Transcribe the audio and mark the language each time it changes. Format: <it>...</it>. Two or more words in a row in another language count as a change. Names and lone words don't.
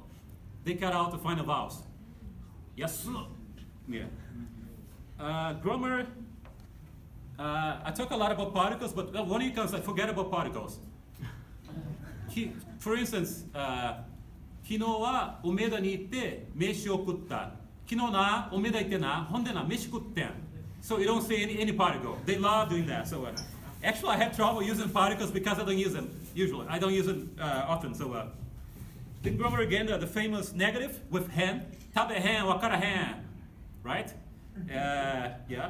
<en>They cut out the final vowels. Yasu. Yeah. Grammar. I talk a lot about particles, but when it comes, I forget about particles. For instance,</en> <ja>昨日は梅田に行って名刺を送った。昨日な、梅田行ってな、ほんでな、飯食うてん.</ja> <en>So you don't say any particle. They love doing that. So actually, I have trouble using particles because I don't use them usually. I don't use them often. So then grammar again, the famous negative with hen.</en> <ja>食べへん、分からへん, right?</ja> <en>Yeah.</en>